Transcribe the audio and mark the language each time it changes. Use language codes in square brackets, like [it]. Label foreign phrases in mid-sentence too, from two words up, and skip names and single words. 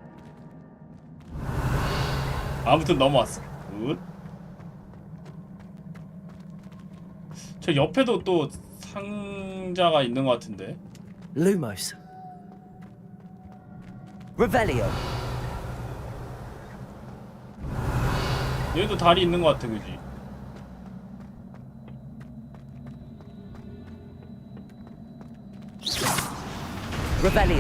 [ko] 아무튼 넘어왔어. 굿. 저 옆에도 또 상자가 있는 것 같은데. Lumos. Revelio. 여기도 다리 있는 것 같아, 그지? Revelio.